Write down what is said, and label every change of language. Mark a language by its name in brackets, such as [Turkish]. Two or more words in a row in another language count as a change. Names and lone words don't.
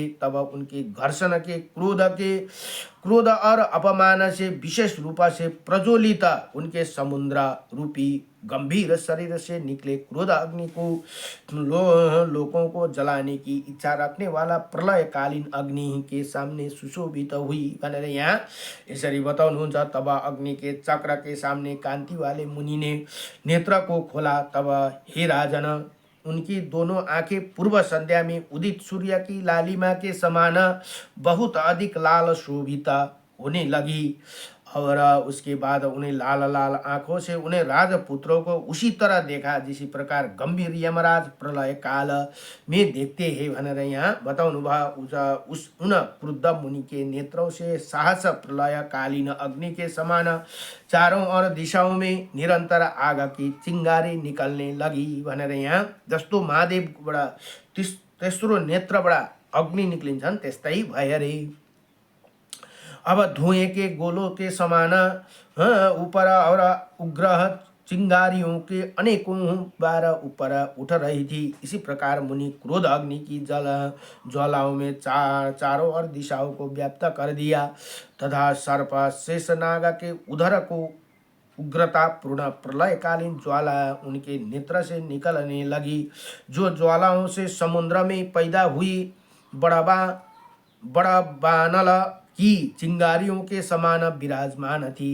[Hindi] तब उनके घर्षण के क्रोध और अपमान से विशेष रूप से प्रज्वलित उनके समुद्र रूपी गंभीर शरीर से निकले क्रोध अग्नि को लोगों को जलाने की इच्छा रखने वाला प्रलयकालीन अग्नि के सामने सुशोभित हुई [Nepali] भनेर यहाँ यसरी बताउनुहुन्छ। [Hindi] तब अग्नि के चक्र के सामने कांति वाले मुनि ने नेत्र को खोला। तब हे राजन, उनकी दोनों आंखें पूर्व संध्या में उदित सूर्य की लालिमा के समान बहुत अधिक लाल शोभित होने लगी। और उसके बाद उन्हें लाल लाल आंखों से उन्हें राजपुत्रों को उसी तरह देखा जिसी प्रकार गंभीर यमराज प्रलय काल में देखते हैं [Nepali] भनेर यहाँ बताउनु भयो। [Hindi] उन क्रुद्ध मुनि के नेत्रों से साहस प्रलयकालीन अग्नि के समान चारों ओर दिशाओं में निरंतर आग की चिंगारी निकलने लगी [Nepali] भनेर यहाँ जस्तो महादेवबाट तेस्रो नेत्रबाट अग्नि निक्लिन्छन् त्यस्तै भयो अरे। [Hindi] अब धुएं के गोलों के समान ऊपर और उग्र चिंगारियों के अनेकों बार ऊपर उठ रही थी। इसी प्रकार मुनि क्रोध अग्नि की ज्वालाओं में चारों ओर दिशाओं को व्याप्त कर दिया तथा सर्प शेषनाग के उधर को उग्रता पूर्ण प्रलयकालीन ज्वाला उनके नेत्र से निकलने लगी, जो ज्वालाओं से समुद्र में पैदा हुई बड़ा बानल की चिंगारियों के समान विराजमान थी।